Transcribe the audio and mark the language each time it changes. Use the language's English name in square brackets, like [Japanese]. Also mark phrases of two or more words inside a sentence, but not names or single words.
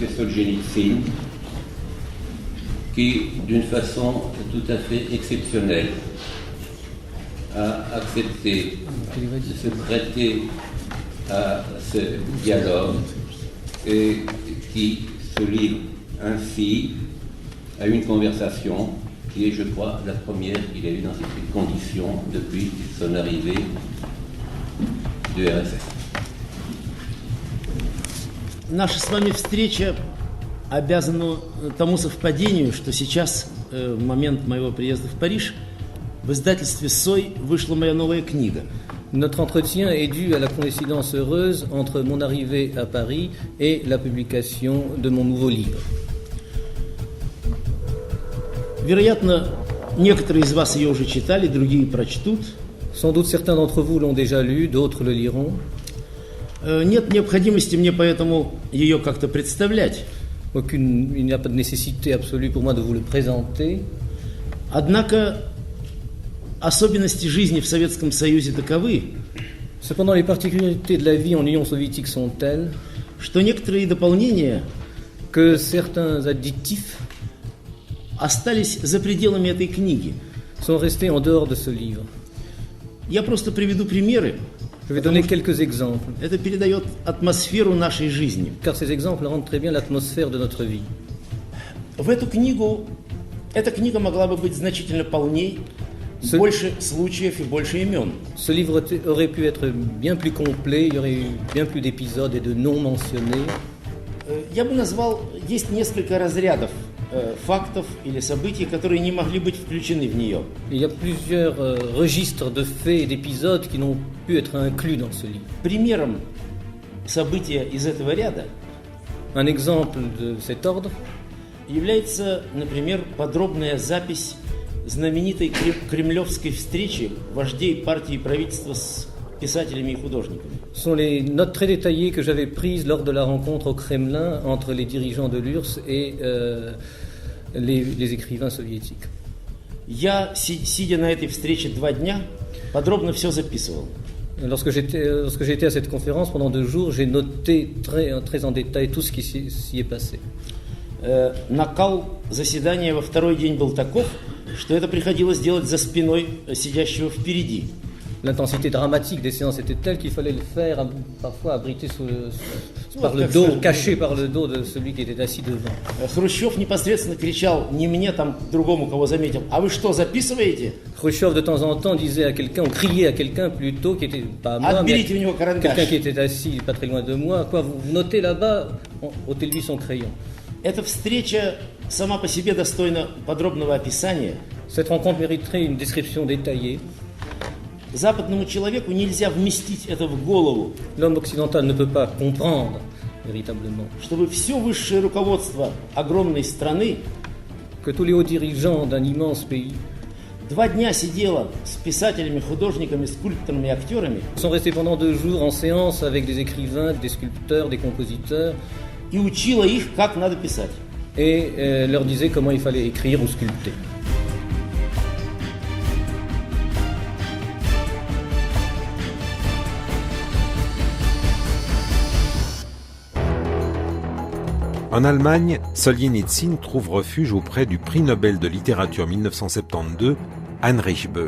[French] Soljenitsyne, qui, d'une façon tout à fait exceptionnelle, a accepté de se prêter à ce dialogue et qui se livre ainsi à une conversation qui est, je crois, la première qu'il a eue dans ces conditions depuis son arrivée du РСФ. [Russian] Наша с вами встреча обязана тому совпадению, что сейчас, в момент моего приезда в Париж, в издательстве «Сой» вышла моя новая книга. [French] Notre entretien est dû à la coïncidence heureuse entre mon arrivée à Paris et la publication de mon nouveau livre. [Russian] Вероятно, некоторые из вас ее уже читали, другие прочтут. [French] Sans doute certains d'entre vous l'ont déjà lu, d'autres le liront. [Russian] Нет необходимости мне поэтому ее как-то представлять. [French] Il n'y a pas de nécessité absolue pour moi de vous le présenter. [Russian] Однако особенности жизни в Советском Союзе таковы, [French] Cependant, les particularités de la vie en Union soviétique sont telles [Russian] что некоторые дополнения [French] que certains additifs [Russian] остались за пределами этой книги. [French] sont restés en dehors de ce livre. [Russian] Я просто приведу примеры. [French] Je vais donner quelques exemples, [Russian] Это передает атмосферу нашей жизни. [French] car ces exemples rendent très bien l'atmosphère de notre vie. [Russian] В эту книгу, эта книга могла бы быть значительно полней, больше случаев и больше имен. [French] Ce livre aurait pu être bien plus complet, il y aurait eu bien plus d'épisodes et de noms mentionnés. [Russian] Я бы назвал, есть несколько разрядов фактов или событий, которые не могли быть включены в нее. [French] Il y a plusieurs registres de faits et d'épisodes qui n'ont pu être inclus dans ce livre. [Russian] Примером события из этого ряда [French] Un exemple de cet ordre [Russian] является, например, подробная запись знаменитой кремлевской встречи вождей партии и правительства с писателями и художниками. [French] Ce sont les notes très détaillées que j'avais prises lors de la rencontre au Kremlin entre les dirigeants de l'URSS et les écrivains soviétiques. [Russian] Я, сидя на этой встрече 2 дня, подробно все записывал. [French] Lorsque j'étais à cette conférence, pendant 2 jours, j'ai noté très en détail tout ce qui s'y est passé. [Russian] Накал заседания во второй день был таков, что это приходилось делать за спиной сидящего впереди. [French] L'intensité dramatique des séances était telle qu'il fallait le faire parfois abrité par le dos, caché par le dos de celui qui était assis devant. [Russian] Хрущев непосредственно кричал, не мне, там другому, кого заметил, а вы что, записываете? [French] Khrushchev de temps en temps disait à quelqu'un, ou criait à quelqu'un plutôt, qui était pas à moi, mais quelqu'un qui était assis pas très loin de moi, quoi, vous notez là-bas, ôtez-lui son crayon. [Russian] Эта встреча сама по себе достойна подробного описания. [French] Cette rencontre mériterait une description détaillée. [Russian] Западному человеку нельзя вместить это в голову. [French] L'homme occidental ne peut pas comprendre véritablement. [Russian] Чтобы все высшее руководство огромной страны, [French] que tous les hauts dirigeants d'un immense pays [Russian] 2 дня сидело с писателями, художниками, скульпторами и актерами. [French] Sont restés pendant 2 jours en séance avec des écrivains, des sculpteurs, des compositeurs. [Russian] И учила их, как надо писать. [French] Et leur disait comment il fallait écrire ou sculpter. En Allemagne, Soljenitsyne trouve refuge auprès du prix Nobel de littérature 1972, Heinrich Böll.